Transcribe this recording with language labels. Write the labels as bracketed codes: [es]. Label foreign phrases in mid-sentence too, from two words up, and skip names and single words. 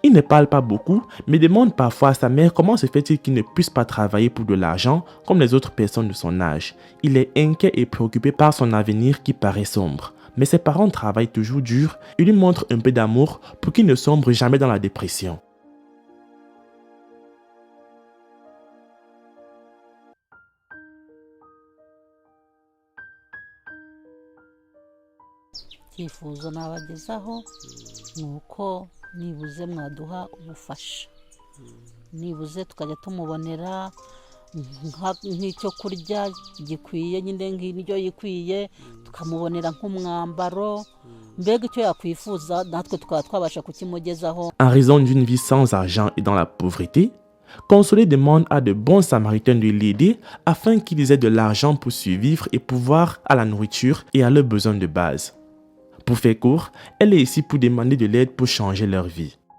[fr] Il ne parle pas beaucoup, mais demande parfois à sa mère comment se fait-il qu'il ne puisse pas travailler pour de l'argent comme les autres personnes de son âge. Il est inquiet et préoccupé par son avenir qui paraît sombre. Mais ses parents travaillent toujours dur et lui montrent un peu d'amour pour qu'il ne sombre jamais dans la dépression. [rw] icyifuzo nabagezaho ni uko nibuze mwaduha ubufasha, nibuze tukajya tumubonera nk'icyo kurya gikwiye, nyine nk'indyo yikwiye, tukamubonera nk'umwambaro, mbega icyo yakwifuza natwe tukaba twabasha kukimugezaho. [fr] En raison d'une vie sans argent et dans la pauvreté, Consolé demande à de bons samaritains de l'aider afin qu'ils aient de l'argent pour survivre et pouvoir à la nourriture et à leurs besoins de base. Pour faire court, elle est ici pour demander de l'aide pour changer leur vie.